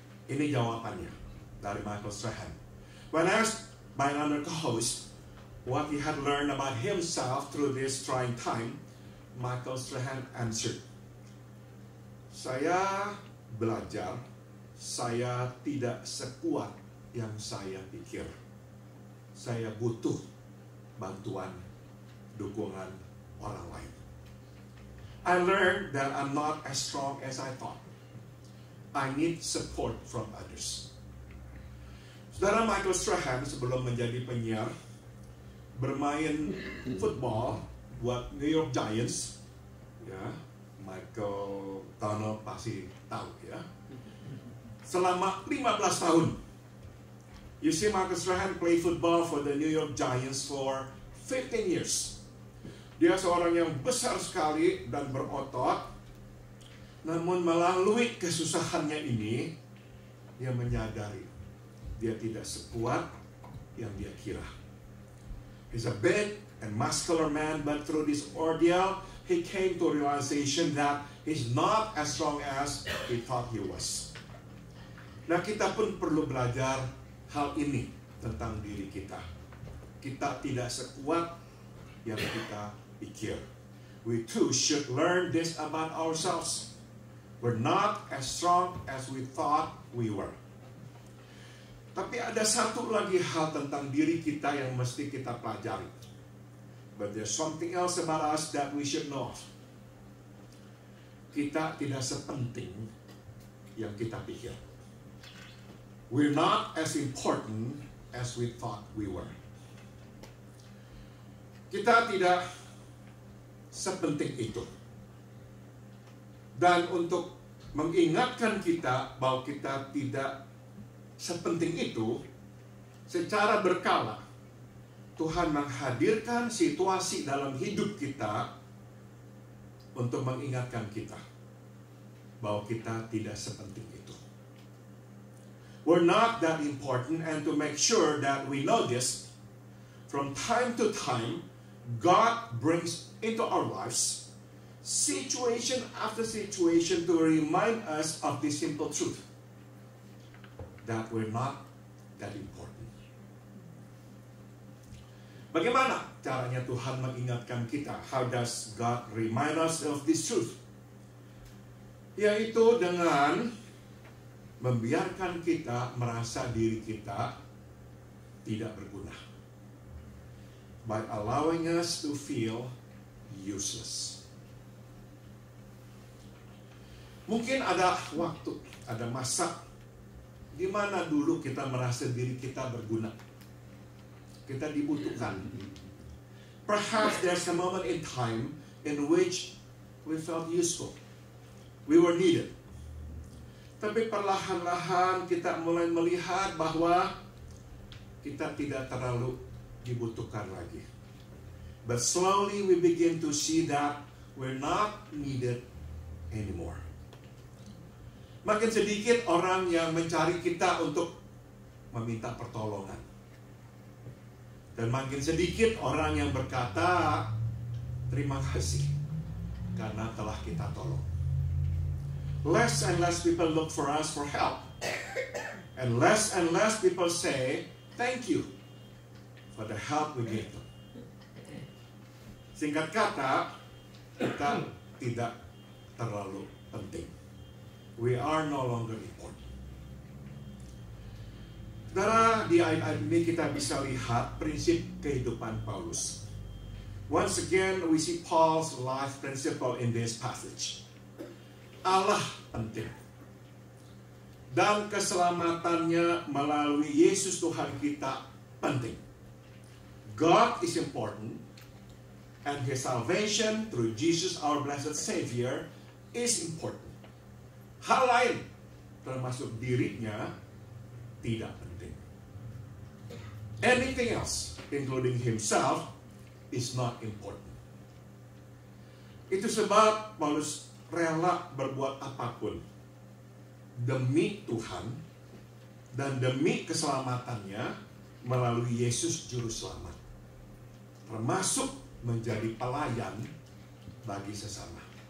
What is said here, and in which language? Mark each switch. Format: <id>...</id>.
<id>Ini jawabannya dari Michael Strahan.</id> <en>When asked by another co-host what he had learned about himself through this trying time, Michael Strahan answered,</en> <id>"Saya belajar, saya tidak sekuat yang saya pikir. Saya butuh bantuan, dukungan orang lain.</id> <en>I learned that I'm not as strong as I thought. I need support from others."</en> <id>Saudara, Michael Strahan sebelum menjadi penyiar bermain football buat New York Giants, ya, Michael Donald pasti tahu ya. selama 15 tahun.</id> <en>You see, Marcus Graham play football for the New York Giants for 15 years.</en> <id>Dia seorang yang besar sekali dan berotot. Namun melalui kesusahannya ini, dia menyadari dia tidak sekuat yang dia kira.</id> <en>He's a big and muscular man, but through this ordeal, he came to realization that he's not as strong as he thought he was.</en> <id>Nah, kita pun perlu belajar hal ini tentang diri kita. Kita tidak sekuat yang kita pikir.</id> <en>We too should learn this about ourselves. We're not as strong as we thought we were.</en> <id>Tapi ada satu lagi hal tentang diri kita yang mesti kita pelajari.</id> <en>But there's something else about us that we should know.</en> <id>Kita tidak sepenting yang kita pikir.</id> <en>We're not as important as we thought we were.</en> <id>Kita tidak sepenting itu. Dan untuk mengingatkan kita bahwa kita tidak sepenting itu, secara berkala Tuhan menghadirkan situasi dalam hidup kita untuk mengingatkan kita bahwa kita tidak sepenting itu.</id> <en>We're not that important, and to make sure that we know this, from time to time, God brings into our lives situation after situation to remind us of this simple truth, that we're not that important.</en> <id>Bagaimana caranya Tuhan mengingatkan kita?</id> <en>How does God remind us of this truth?</en> <id>Yaitu dengan membiarkan kita merasa diri kita tidak berguna.</id> <en>By allowing us to feel useless.</en> <id>Mungkin ada waktu, ada masa di mana dulu kita merasa diri kita berguna. Kita dibutuhkan.</id> <en>Perhaps there's a moment in time in which we felt useful. We were needed.</en> <id>Tapi perlahan-lahan kita mulai melihat bahwa kita tidak terlalu dibutuhkan lagi.</id> <en>But slowly we begin to see that we're not needed anymore.</en> <id>Makin sedikit orang yang mencari kita untuk meminta pertolongan. Dan makin sedikit orang yang berkata, terima kasih karena telah kita tolong.</id> <en>Less and less people look for us for help. And less people say, thank you for the help we gave them.</en> <id>Singkat kata, kita tidak terlalu penting.</id> <en>We are no longer important.</en> <id>Saudara, di ayat ini kita bisa lihat prinsip kehidupan Paulus.</id> <en>Once again, we see Paul's life principle in this passage.</en> <id>Allah penting. Dan keselamatannya melalui Yesus Tuhan kita penting.</id> <en>God is important, and His salvation through Jesus our blessed Savior is important.</en> <id>Hal lain, termasuk dirinya, tidak penting.</id> <en>Anything else, including himself, is not important.</en> <id>Itu sebab Paulus rela berbuat apapun demi Tuhan dan demi keselamatannya melalui Yesus Juru Selamat, termasuk menjadi pelayan bagi sesama.</id>